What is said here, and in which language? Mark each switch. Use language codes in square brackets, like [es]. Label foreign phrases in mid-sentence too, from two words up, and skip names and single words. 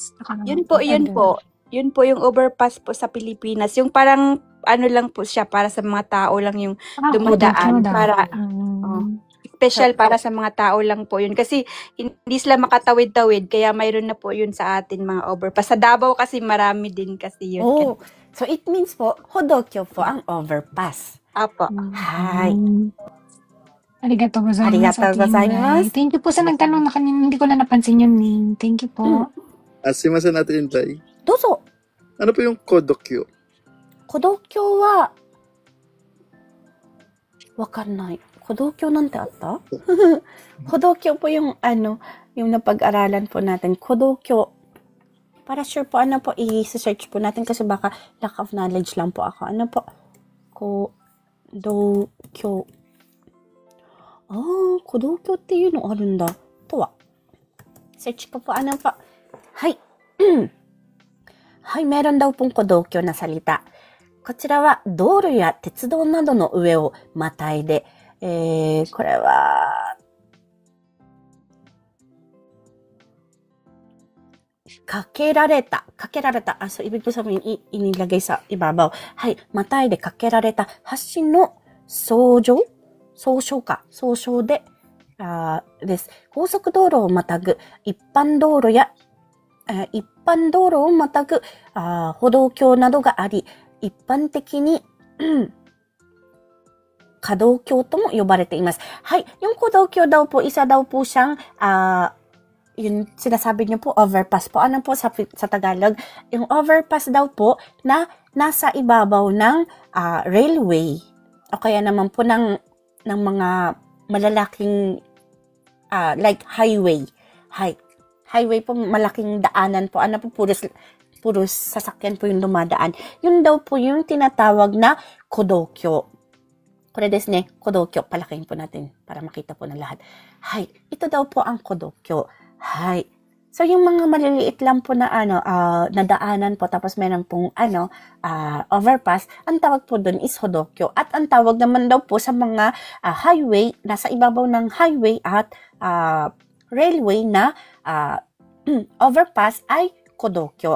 [tl] Yun po yung overpass po sa Pilipinas. Yung parang ano lang po siya para sa mga tao lang yung dumadaan. Para special para sa mga tao lang po yun. Kasi hindi sila makatawid-tawid. Kaya mayroon na po yun sa atin mga overpass. Sa Davao kasi marami din kasi yun. Oh, so [en] it means [tl] po, hodokyo po ang overpass. Apo. Hi. [ja] ありがとうございます. ありがとうございます. [tl] Thank you po sa nagtanong na kanina. Hindi ko na napansin yung name. Thank you po. Asimasen natin, Inday. Dozo. Ano po yung kodokyo? [ja] Kodokyo wa wakarnai. Kodokyo nante atta? [tl] Kodokyo po yung yung napag-aralan po natin. Kodokyo. Para sure po, i-search po natin kasi baka [en] lack of knowledge [tl] lang po ako. Ano po? Kodokyo. [ja] Kodokyo っていうのあるんだ。とは。 [tl] Search ko po. Hai. Hai, meron daw pong kodokyo na salita. [ja] こちらは道路や鉄道などの上をまたいで、これは、かけられた。 [tl] So, ibig po sabihin, inilagay sa ibabaw. [ja] Hai, またいでかけられた橋の総称で、です。高速道路をまたぐ一般道路をまたぐ歩道橋などがあり、一般的に可動橋とも呼ばれています。 [tl] はい。Yung 歩道橋 daw po, isa daw po siyang, yung sinasabi niyo po, overpass po. Ano po sa Tagalog? Yung overpass daw po na nasa ibabaw ng railway. O kaya naman po ng mga malalaking, like highway. Highway po, malaking daanan po. Ano po, puros sasakyan po yung dumadaan. Yun daw po yung tinatawag na kodokyo. [ja] Kore desu ne, kodokyo. [tl] Palakihin po natin para makita po ng lahat. Hai, ito daw po ang kodokyo. Hai. So, yung mga maliliit lang po na na daanan po, tapos meron pong overpass, ang tawag po dun is hodokyo. At ang tawag naman daw po sa mga highway, nasa ibabaw ng highway at railway na overpass ay kodokyo.